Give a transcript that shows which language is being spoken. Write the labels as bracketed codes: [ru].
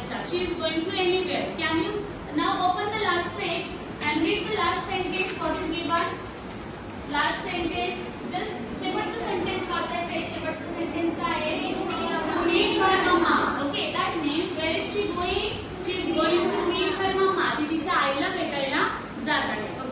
[en] She is going to anywhere. Can you now open the last page and read the last sentence? What is given? Last sentence. [mr] Just शेवटचं sentence वाचायचं आहे. शेवटचं sentence काय आहे? [en] To meet her mama. Okay, that means where is she going? She is going to meet her mama. [mr] ती तिच्या आईला भेटायला जात आहे.